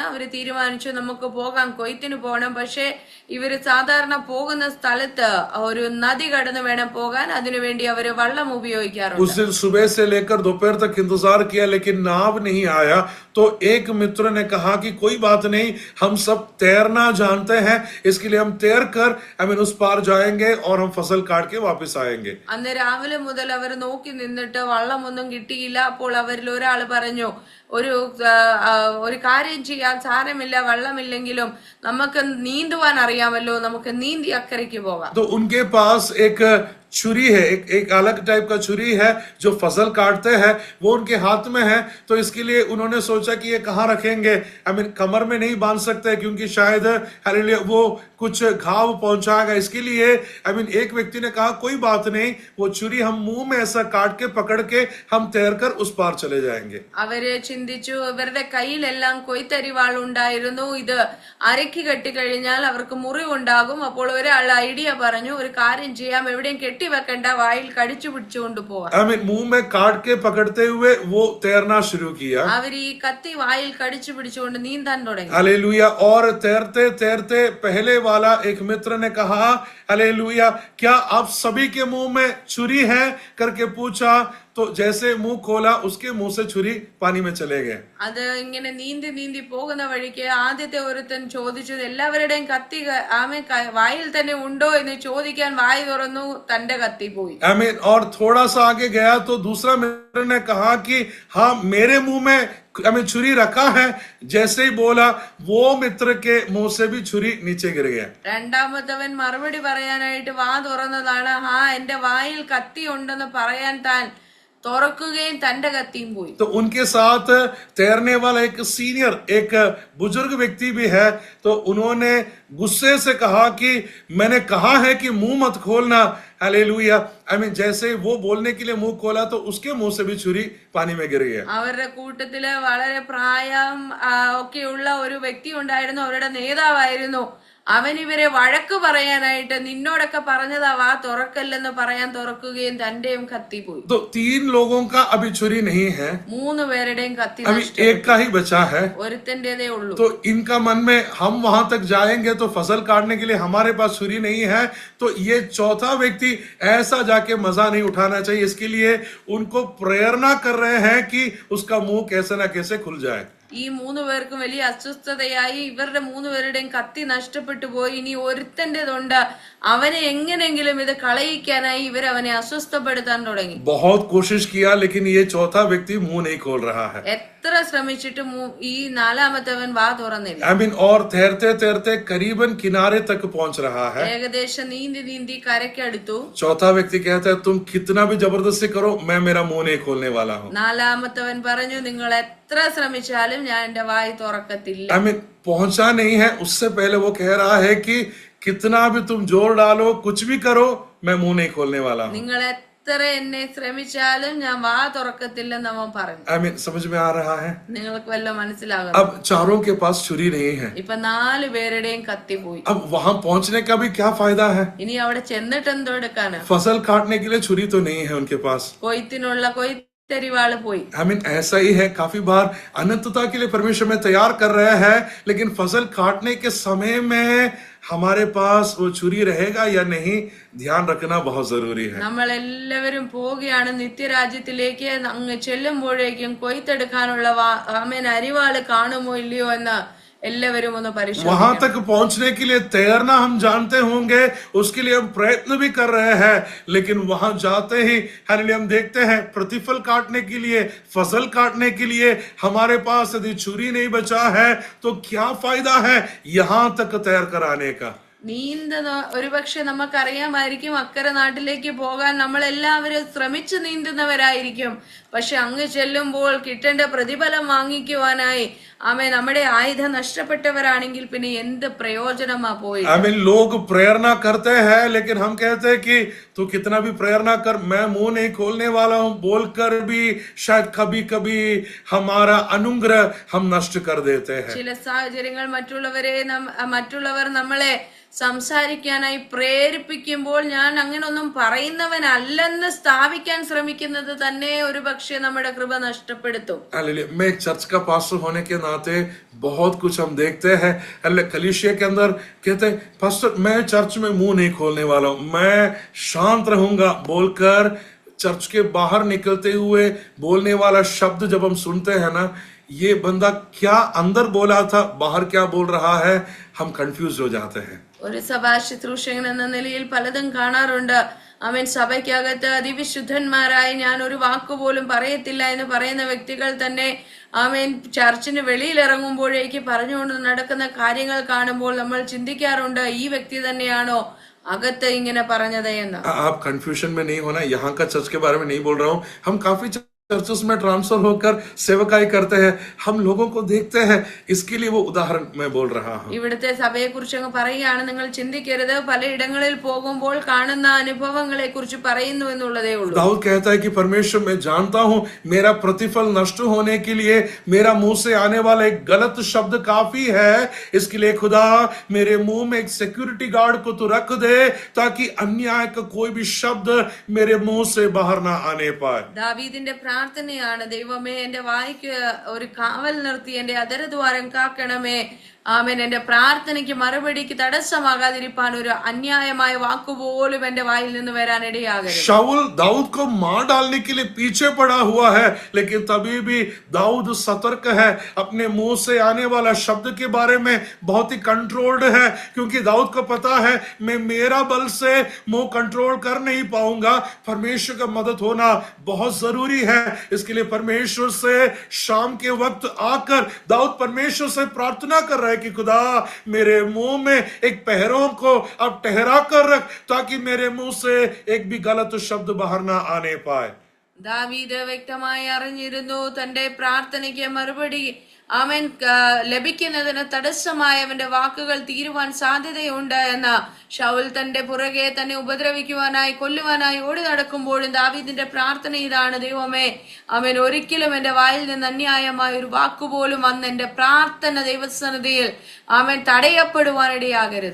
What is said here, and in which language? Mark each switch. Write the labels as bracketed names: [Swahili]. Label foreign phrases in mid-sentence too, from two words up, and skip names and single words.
[Malayalam] അവര് തീരുമാനിച്ചു നമുക്ക് പോകാം, കൊയ്ത്തിന് പോകണം. പക്ഷെ ഇവര് സാധാരണ പോകുന്ന സ്ഥലത്ത് ഒരു നദി കടന്നു വേണം പോകാൻ. അതിനുവേണ്ടി അവര് വള്ളം ഉപയോഗിക്കാറുണ്ട്. [Hindi] उस दिन सुबह से लेकर दोपहर तक इंतजार किया, लेकिन नाव नहीं आया. तो एक मित्र ने कहा कि कोई बात नहीं, हम सब तैरना जानते हैं, इसके लिए हम तैर कर उस पार जाएंगे और हम फसल काट के वापस आएंगे. [Malayalam] അന്ന് രാവിലെ മുതൽ അവർ നോക്കി നിന്നിട്ട് വള്ളമൊന്നും കിട്ടിയില്ല. അപ്പോൾ അവരിൽ ഒരാൾ പറഞ്ഞു, ഒരു കാര്യം ചെയ്യാൻ, സാരമില്ല, വെള്ളമില്ലെങ്കിലും നമുക്ക് നീന്തുവാൻ അറിയാമല്ലോ, നമുക്ക് നീന്തി അക്കരയ്ക്ക് പോകാം. [Hindi] तो उनके पास एक छुरी है, एक अलग टाइप का छुरी है जो फसल काटते हैं, वो उनके हाथ में है। तो इसके लिए उन्होंने सोचा कि ये कहाँ रखेंगे, कमर में नहीं बांध सकते क्योंकि शायद हालेलुया वो कुछ घाव पहुंचाएगा। इसके लिए एक व्यक्ति ने कहा कोई बात नहीं, वो छुरी हम मुंह में ऐसा काट के पकड़ के हम तैरकर उस पार चले जाएंगे। [Malayalam] അവര് ചിന്തിച്ചു, ഇവരുടെ കയ്യിലെല്ലാം കൊയ്ത്തരിവാൾ ഉണ്ടായിരുന്നു, ഇത് അരക്കി കെട്ടിക്കഴിഞ്ഞാൽ അവർക്ക് മുറിവുണ്ടാകും. അപ്പോൾ ഒരാൾ ഐഡിയ പറഞ്ഞു, ഒരു കാര്യം ചെയ്യാം, എവിടെയും കെട്ടിവെക്കണ്ട, വായിൽ കടിച്ചു പിടിച്ചുകൊണ്ട് പോവാം. [Hindi] मुंह में काट के पकड़ते हुए वो तैरना शुरू किया। [Malayalam] അവർ ഈ കത്തി വായിൽ കടിച്ചു പിടിച്ചുകൊണ്ട് നീന്താൻ തുടങ്ങി. [Hindi] हालेलुया। और तैरते तैरते पहले वाला एक मित्र ने कहा, हालेलुया, क्या आप सभी के मुंह में छुरी है करके पूछा। तो जैसे मुंह खोला उसके मुंह से छुरी पानी में चले गए। [Malayalam] അത് ഇങ്ങനെ നീന്തി നീന്തി പോകുന്ന വഴിക്ക് ആദ്യത്തെ ഒരുത്തൻ ചോദിച്ചു, എല്ലാവരുടെയും കത്തി വായിൽ തന്നെ ഉണ്ടോ എന്ന് ചോദിക്കാൻ വായി തുറന്നു, തന്റെ കത്തി പോയി. [Hindi] और थोड़ा सा आगे गया तो दूसरा मित्र ने कहा कि हाँ मेरे मुंह में छुरी रखा है। जैसे ही बोला वो मित्र के मुंह से भी छुरी नीचे गिर गया। [Malayalam] രണ്ടാമത്തവൻ മറുപടി പറയാനായിട്ട് വാ തുറന്നതാണ്. എന്റെ വായിൽ കത്തി ഉണ്ടെന്ന് പറയാൻ താൻ തുറക്കുകയും തന്റെ കത്തിയും പോയി. [Hindi] तो उनके साथ तैरने वाला एक सीनियर, एक बुजुर्ग व्यक्ति भी है। तो उन्होंने गुस्से से कहा कि मैंने कहा है कि मुंह मत खोलना। हालेलुया। जैसे वो बोलने के लिए मुंह खोला तो उसके मुंह से भी छुरी पानी में गिर गया। [Malayalam] അവരുടെ കൂട്ടത്തില് വളരെ പ്രായം ഒക്കെയുള്ള ഒരു വ്യക്തി ഉണ്ടായിരുന്നു, അവരുടെ നേതാവായിരുന്നു. അവൻ ഇവരെ വഴക്ക് പറയാനായിട്ട്, നിന്നോടൊക്കെ പറഞ്ഞതാ വാ തുറക്കല്ലെന്ന് പറയാൻ തുറക്കുകയും തന്റെയും കത്തി പോയി. [Hindi] तो 3 लोगों का अभी छुरी नहीं है, [Malayalam] 3 പേരുടെയും കത്തി [Hindi] अभी एक का ही बचा है। [Malayalam] ഒരുത്തന്റേതേ ഉള്ളൂ. [Hindi] तो इनका मन में हम वहां तक जाएंगे तो फसल काटने के लिए हमारे पास छुरी नहीं है, तो ये चौथा व्यक्ति ऐसा जाके मजा नहीं उठाना चाहिए। इसके लिए उनको प्रेरणा कर रहे हैं कि उसका मुंह कैसे ना कैसे खुल जाए। [Malayalam] ഈ 3 പേർക്കും വലിയ അസ്വസ്ഥതയായി. ഇവരുടെ 3 പേരുടെയും കത്തി നഷ്ടപ്പെട്ടു പോയി. ഇനി ഒരുത്തന്റേതുണ്ട്, അവനെ എങ്ങനെങ്കിലും ഇത് കളയിക്കാനായി ഇവരവനെ അസ്വസ്ഥപ്പെടുത്താൻ തുടങ്ങി. [Hindi] बहुत कोशिश किया लेकिन ये चौथा व्यक्ति मुंह नहीं खोल रहा है। [Malayalam] എത്ര ശ്രമിച്ചിട്ടും ഈ നാലാമത്തവൻ വാ തുറന്നില്ല. [Hindi] और तैरते तैरते करीबन किनारे तक पहुंच रहा है। [Malayalam] ഏകദേശം നീന്തി നീന്തി കരയ്ക്കടുത്തു. [Hindi] चौथा व्यक्ति कहता है तुम कितना भी जबरदस्ती करो मैं मेरा मुंह नहीं खोलने वाला हूँ। [Malayalam] നാലാമത്തവൻ പറഞ്ഞു, നിങ്ങൾ എത്ര ശ്രമിച്ചാലും ഞാൻ എന്റെ വായി തുറക്കത്തില്ല. [Hindi] पहुंचा नहीं है, उससे पहले वो कह रहा है कि कितना भी तुम जोर डालो, कुछ भी करो, मैं मुंह नहीं खोलने वाला हूँ। [Malayalam] നിങ്ങൾ എത്ര എന്നെ ശ്രമിച്ചാലും ഞാൻ വാ തുറക്കത്തില്ലെന്ന് അവൻ പറഞ്ഞു. [Hindi] समझ में आ रहा है? [Malayalam] നിങ്ങൾക്ക് വല്ല മനസ്സിലാകും? [Hindi] अब चारों के पास छुरी नहीं है। [Malayalam] ഇപ്പൊ 4 പേരുടെയും കത്തി പോയി. [Hindi] अब वहां पहुंचने का भी क्या फायदा है? [Malayalam] ഇനി അവിടെ ചെന്നിട്ട് എന്തോ എടുക്കാന്? [Hindi] फसल काटने के लिए छुरी तो नहीं है उनके पास। [Malayalam] കൊയ്ത്തിനുള്ള കൊയ്ത്തരിവാള് പോയി. [Hindi] ऐसा ही है, काफी बार अनंतता के लिए परमेश्वर में तैयार कर रहे हैं, लेकिन फसल काटने के समय में हमारे पास वो छुरी रहेगा या नहीं, ध्यान रखना बहुत जरूरी है। [Malayalam] നമ്മൾ എല്ലാവരും പോവുകയാണ് നിത്യരാജ്യത്തിലേക്ക്. അങ്ങ് ചെല്ലുമ്പോഴേക്കും കൊയ്ത്തെടുക്കാനുള്ള അരിവാള് കാണുമോ ഇല്ലയോ എന്ന് എല്ലാവരും ഒന്ന് പരിശോധിക്കണം. [Hindi] वहां तक पहुंचने के लिए तैरना हम जानते होंगे, उसके लिए हम प्रयत्न भी कर रहे हैं, लेकिन वहां जाते ही हम देखते हैं प्रतिफल काटने के लिए, फसल काटने के लिए हमारे पास यदि छुरी नहीं बचा है तो क्या फायदा है यहां तक तैर कर आने का। [Malayalam] നീന്തുന്ന ഒരുപക്ഷെ നമുക്കറിയാമായിരിക്കും, അക്കരെ നാട്ടിലേക്ക് പോകാൻ നമ്മൾ എല്ലാവരും ശ്രമിച്ചു നീന്തുന്നവരായിരിക്കും. പക്ഷെ അങ്ങ് ചെല്ലുമ്പോൾ കിട്ടേണ്ട പ്രതിഫലം വാങ്ങിക്കുവാനായി നമ്മുടെ ആയുധം നഷ്ടപ്പെട്ടവരാണെങ്കിൽ പിന്നെ എന്ത് പ്രയോജനമാ പോയി. [Hindi] लोग प्रेरणा करते हैं लेकिन हम कहते हैं कि तू कितना भी प्रेरणा कर, मैं मुंह नहीं खोलने वाला हूं बोलकर भी शायद कभी कभी हमारा अनुग्रह हम नष्ट कर देते हैं। [Malayalam] ചില സാഹചര്യങ്ങൾ മറ്റുള്ളവർ നമ്മളെ സംസാരിക്കാനായി പ്രേരിപ്പിക്കുമ്പോൾ ഞാൻ അങ്ങനൊന്നും പറയുന്നവനല്ലെന്ന് സ്ഥാപിക്കാൻ ശ്രമിക്കുന്നത് തന്നെ ഒരു പക്ഷേ നമ്മുടെ കൃപ നഷ്ടപ്പെടുത്തും. [Hindi] मैं एक चर्च का पास्टर होने के नाते बहुत कुछ हम देखते हैं। कलीसिया के अंदर कहते हैं पास्टर मैं चर्च में मुंह नहीं खोलने वाला हूं, मैं शांत रहूंगा बोलकर चर्च के बाहर निकलते हुए बोलने वाला शब्द जब हम सुनते हैं ना, ये बंदा क्या अंदर बोला था बाहर क्या बोल रहा है, हम कंफ्यूज हो जाते हैं। [Malayalam] ഒരു സഭാ ശുശ്രൂഷകൻ എന്ന നിലയിൽ പലതും കാണാറുണ്ട്. സഭയ്ക്കകത്ത് അതിവിശുദ്ധന്മാരായി ഞാൻ ഒരു വാക്കുപോലും പറയത്തില്ല എന്ന് പറയുന്ന വ്യക്തികൾ തന്നെ ചർച്ചിന് വെളിയിൽ ഇറങ്ങുമ്പോഴേക്ക് പറഞ്ഞുകൊണ്ട് നടക്കുന്ന കാര്യങ്ങൾ കാണുമ്പോൾ നമ്മൾ ചിന്തിക്കാറുണ്ട്, ഈ വ്യക്തി തന്നെയാണോ അകത്ത് ഇങ്ങനെ പറഞ്ഞത് എന്ന്. [Hindi] आप कंफ्यूजन में नहीं होना, यहाँ का चर्च के बारे में नहीं बोल रहा हूँ। हम काफी चर्चेस में ट्रांसफर होकर सेवकाई करते हैं, हम लोगों को देखते हैं, इसके लिए वो उदाहरण मैं बोल रहा हूँ। [Malayalam] ഇവിടുത്തെ സഭയെ കുറിച്ച് അങ്ങ് പറയുകയാണ്, നിങ്ങൾ ചിന്തിക്കരുത്, പലയിടങ്ങളിൽ പോകുമ്പോൾ കാണുന്ന അനുഭവങ്ങളെ കുറിച്ച് പറയുന്നു എന്നുള്ളതേ ഉള്ളൂ. [Hindi] दाऊद कहता है कि परमेश्वर मैं जानता हूँ मेरा प्रतिफल नष्ट होने के लिए मेरा मुंह से आने वाला एक गलत शब्द काफी है, इसके लिए खुदा मेरे मुंह में एक [English] security guard [Hindi] को तो रख दे ताकि अन्याय का कोई भी शब्द मेरे मुंह से बाहर ना आने पाए. [Malayalam] ദാവീദിന്റെ പ്രാർത്ഥനയാണ്, ദൈവമേ എന്റെ വായ്ക്ക് ഒരു കാവൽ നിർത്തി എന്റെ അധരദ്വാരം കാക്കണമേ. ആമേൻ. എന്റെ പ്രാർത്ഥനയ്ക്ക് മറുപടിക്ക് തടസ്സമാകാതിരിപ്പാൻ ഒരു അന്യായമായ വാക്കുപോലും എന്റെ വായിൽ നിന്ന് വരാൻ ഇടയാകരുത്. [Hindi] शाऊल दाऊद को मार डालने के लिए पीछे पड़ा हुआ है, लेकिन तभी भी दाऊद सतर्क है, अपने मुंह से आने वाला शब्द के बारे में बहुत ही कंट्रोल्ड है, क्योंकि दाऊद को पता है मैं मेरा बल से मुंह कंट्रोल कर नहीं पाऊंगा, परमेश्वर का मदद होना बहुत जरूरी है. इसके लिए परमेश्वर से शाम के वक्त आकर दाऊद परमेश्वर से प्रार्थना कर रहे कि खुदा मेरे मुंह में एक पहरों को अब ठहरा कर रख ताकि मेरे मुंह से एक भी गलत शब्द बाहर ना आने पाए. [Malayalam] ദാവീദ് വ്യക്തമായി അറിഞ്ഞിരുന്നു തന്റെ പ്രാർത്ഥനയ്ക്ക് മറുപടി അവൻ ലഭിക്കുന്നതിന് തടസ്സമായ അവന്റെ വാക്കുകൾ തീരുവാൻ സാധ്യതയുണ്ട് എന്ന്. ശൗൽ തന്റെ പുറകെ തന്നെ ഉപദ്രവിക്കുവാനായി കൊല്ലുവാനായി ഓടി നടക്കുമ്പോഴും ദാവീദിന്റെ പ്രാർത്ഥന ഇതാണ്, ദൈവമേ അവൻ ഒരിക്കലും എന്റെ വായിൽ നിന്ന് അന്യായമായ ഒരു വാക്കുപോലും വന്ന് എന്റെ പ്രാർത്ഥന ദൈവസന്നിധിയിൽ അവൻ തടയപ്പെടുവാനിടയാകരുത്.